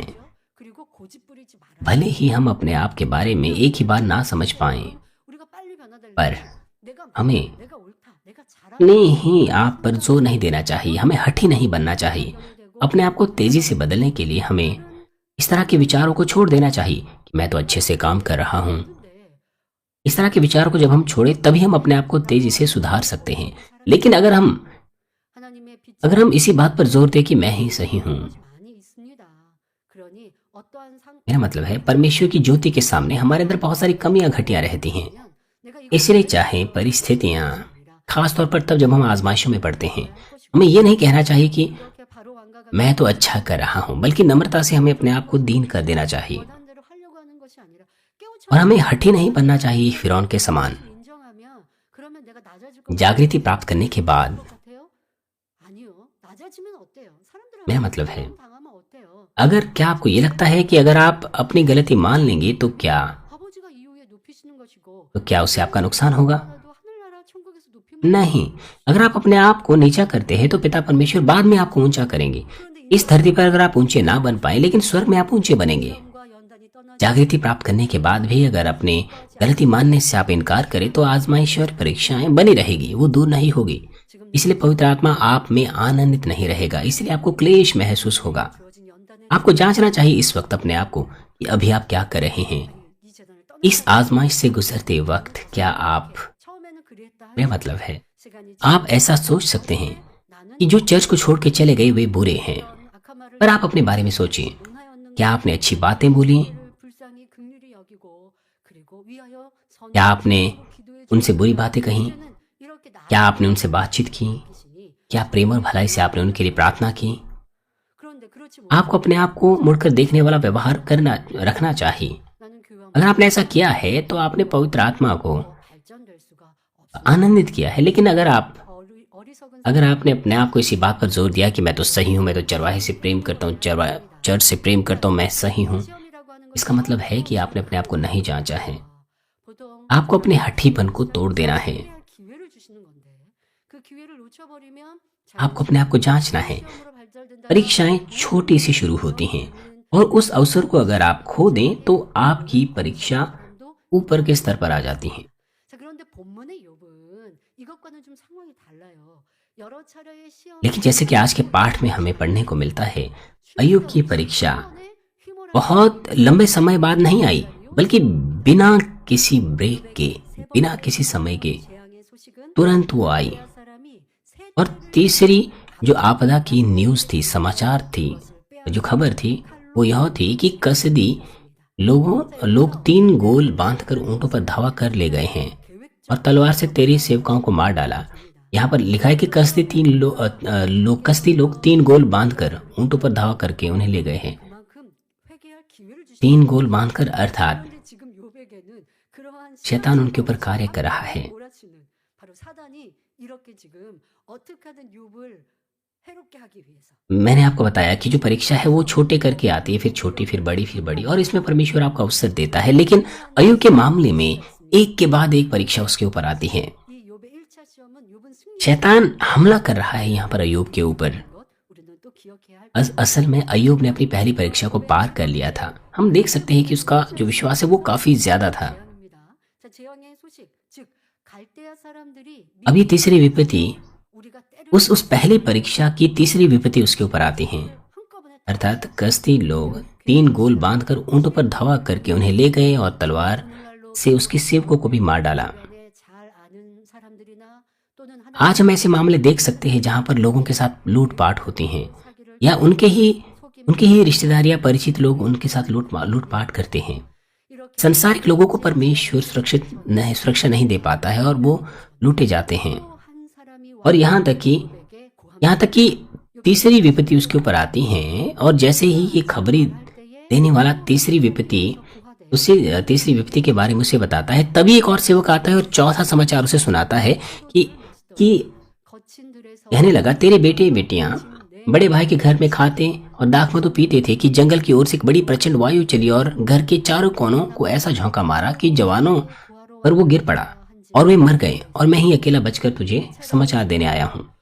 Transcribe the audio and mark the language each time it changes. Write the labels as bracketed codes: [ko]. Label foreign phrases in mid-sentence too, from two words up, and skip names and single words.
[ko] 그리고 고집 부리지 말아요. [hi] भले ही हम अपने आप के बारे में एक ही बार ना समझ पाए, [ko] 우리가 빨리 변화되려면 [hi] पर [ko] 내가 [hi] हमें [ko] 내가 옳다, 내가 잘한다. [hi] अपने ही आप पर जोर नहीं देना चाहिए। हमें हठी नहीं बनना चाहिए। अपने आप को तेजी से बदलने के लिए हमें इस तरह के विचारों को छोड़ देना चाहिए कि मैं तो अच्छे से काम कर रहा हूँ। इस तरह के विचारों को जब हम छोड़े तभी हम अपने आप को तेजी से सुधार सकते हैं। लेकिन अगर [ko] 하나님의 빛이 [hi] हम इसी बात पर जोर दें कि मैं ही सही हूँ, [ko] 많이 있습니다. 그러니 어떠한 [hi] मेरा मतलब है परमेश्वर की ज्योति के सामने हमारे अंदर बहुत सारी कमियां घटियां रहती हैं। [ko] 내가 이거 [hi] इसलिए चाहे परिस्थितियां, खास तौर पर तब जब हम आजमाइशों में पड़ते हैं, हमें ये नहीं कहना चाहिए कि [ko] 이렇게 바로 왕가가 [hi] मैं तो अच्छा कर रहा हूँ, बल्कि नम्रता से हमें अपने आप को दीन कर देना चाहिए [ko] 원하는 대로 하려고 하는 것이 아니라 깨우쳐 [hi] और हमें हठी नहीं बनना चाहिए फिरौन के समान। [ko] 인정하면 그러면 내가 낮아질 것 [hi] जागृति प्राप्त करने के बाद [ko] 같아요? 아니요. 낮아지면 어때요? 사람들은 [hi] मेरा मतलब है, [ko] 당하면 어때요? [hi] अगर क्या आपको ये लगता है कि अगर आप अपनी गलती मान लेंगे तो क्या [ko] 아버지가 이후에 높이시는 것이고 [hi] उससे आपका नुकसान होगा? [ko] 나도 하늘나라 천국에서 높임을 [hi] नहीं। अगर आप अपने आप को नीचा करते हैं तो पिता परमेश्वर बाद में आपको ऊंचा करेंगे। [ko] 그런데 [hi] इस धरती पर अगर आप ऊंचे ना बन पाए, लेकिन स्वर्ग में आप ऊंचे बनेंगे। [ko] 인정과 연단이 떠나지 [hi] जागृति प्राप्त करने के बाद भी अगर अपने गलती मानने से आप इनकार करें तो आजमाइश और परीक्षाएं बनी रहेगी, वो दूर नहीं होगी। [ko] 지금 [hi] इसलिए पवित्र आत्मा आप में आनंदित नहीं रहेगा, इसलिए आपको क्लेश महसूस होगा। [ko] 주어진 연단의 [hi] आपको जांचना चाहिए इस वक्त अपने आप को कि अभी आप क्या कर रहे हैं। [ko] 이 재단을 떠나 [hi] इस आजमाइश से गुजरते वक्त क्या आप, [ko] 처음에는 그랬다. [hi] मेरा मतलब है, [ko] 시간이 [hi] आप ऐसा सोच सकते हैं [ko] 나는 [hi] कि जो चर्च को छोड़ के चले गए वे बुरे हैं। [ko] 악한 말을 [hi] पर आप अपने बारे में सोचिए, [ko] 논하였는가? [hi] क्या आपने अच्छी बातें बोली? [ko] 그를 불쌍히 긍휼히 여기고 그리고 위하여 선을 [hi] क्या आपने [ko] 기도해 [hi] उनसे बुरी बातें कही? [ko] 주시는 이렇게 [hi] क्या आपने उनसे बातचीत की? [ko] 계시니 [hi] क्या प्रेम और भलाई से आपने उनके लिए प्रार्थना की? [ko] 그런데 그렇지 [hi] आपको अपने आप को मुड़कर देखने वाला व्यवहार रखना चाहिए। [ko] 나는 교회와 [hi] अगर आपने ऐसा किया है तो आपने पवित्र आत्मा को [ko] 발전될 수가 없어. [hi] आनंदित किया है। लेकिन अगर [ko] 어리석은 [hi] आपने अपने आप को इसी बात पर जोर दिया कि मैं तो सही हूँ, मैं तो चरवाहे से प्रेम करता हूँ, चर्च से प्रेम करता हूँ, मैं सही हूँ, [ko] 시험이라고 하는 [hi] इसका मतलब है कि आपने अपने आप को नहीं जांचा है। [ko] 보통 [hi] आपको अपने हठीपन को तोड़ देना है। [ko] 회개할 기회를 주시는 건데 그 기회를 놓쳐버리면 [hi] आपको अपने आप को जांचना है। [ko] 시험으로 발달된다. [hi] परीक्षाएं छोटी सी शुरू होती हैं और उस अवसर को अगर आप खो दें तो आपकी परीक्षा ऊपर के स्तर पर आ जाती है। [ko] 자, 그런데 본문의 욥은 이것과는 좀 상황이 달라요. 여러 차례의 시험 [hi] लेकिन जैसे कि आज के पाठ में हमें पढ़ने को मिलता है, अय्यूब की परीक्षा बहुत लंबे समय बाद नहीं आई, बल्कि बिना किसी ब्रेक के, बिना किसी समय के [ko] 재앙의 소식은 [hi] तुरंत वो आई। [ko] 사람이 새 [hi] और तीसरी जो आपदा की न्यूज थी, समाचार थी, जो खबर थी वो यह थी कि कसदी लोग 3 गोल बांधकर ऊंटों पर धावा कर ले गए हैं और तलवार से 13 सेवकाओं को मार डाला। यहाँ पर लिखा है कि कसदी लोग 3 गोल बांधकर ऊंटों पर धावा करके उन्हें ले गए हैं। [ko] 그만큼 회개할 기회를 주시 [hi] 3 गोल बांधकर, अर्थात [ko] 그런데 지금 욥에게는 그러한 [hi] शैतान उनके ऊपर कार्य कर रहा है। [ko] 몰아치는 바로 사단이 이렇게 지금 어떻게 하든 욥을 해롭게 하기 위해서 [hi] मैंने आपको बताया कि जो परीक्षा है वो छोटे करके आती है, फिर छोटी, फिर बड़ी, और इसमें परमेश्वर आपको अवसर देता है। लेकिन अय्यूब के मामले में एक के बाद एक परीक्षा उसके ऊपर आती है। [ko] 이 욥의 1차 시험은 욥은 승리 [hi] शैतान हमला कर रहा है यहाँ पर अय्यूब के ऊपर। [ko] 것 우리는 또 기억해야 할 [hi] असल में अय्यूब ने अपनी पहली परीक्षा को पार कर लिया था। हम देख सकते हैं कि उसका जो विश्वास है वो काफी ज्यादा था। [ko] 재앙입니다. 자, 재앙의 소식 즉 갈대아 사람들이 [hi] अब ये तीसरी विपत्ति, [ko] 우리가 때려 [hi] उस पहली परीक्षा की तीसरी विपत्ति उसके ऊपर आती है। [ko] 한꺼번에 [hi] अर्थात कसदी लोग 3 गोल बांधकर ऊंटों पर धावा करके उन्हें ले गए और तलवार [ko] 오늘날로 [hi] से उसके सेवकों को भी मार डाला। [ko] 내내 잘 아는 사람들이나 또는 하나님 [hi] आज हम ऐसे मामले देख सकते हैं जहां पर लोगों के साथ लूटपाट होती हैं, [ko] 사기를 [hi] या उनके [ko] 속임 [hi] ही रिश्तेदार या परिचित लोग उनके साथ लूटपाट करते हैं। [ko] 이렇게 [hi] संसारिक लोगों को परमेश्वर सुरक्षा नहीं दे पाता है और वो लूटे जाते हैं। [ko] 또 한 사람이 [hi] और यहाँ तक कि [ko] 욥에게 고한 [hi] यहाँ तक कि तीसरी विपत्ति उसके ऊपर आती हैं और जैसे ही ये खबरी देने वाला तीसरी विपत्ति उसे तीसरी विपत्ति के बारे में उसे बताता है, तभी एक और सेवक आता है और चौथा समाचार उसे सुनाता है कि कहने लगा, तेरे बेटे बेटियां बड़े भाई के घर में खाते और दाख मधु पीते थे कि जंगल की ओर से एक बड़ी प्रचंड वायु चली और घर के चारों कोनों को ऐसा झोंका मारा कि जवानों पर वो गिर पड़ा और वे मर गए, और मैं ही अकेला बचकर तुझे समाचार देने आया हूँ।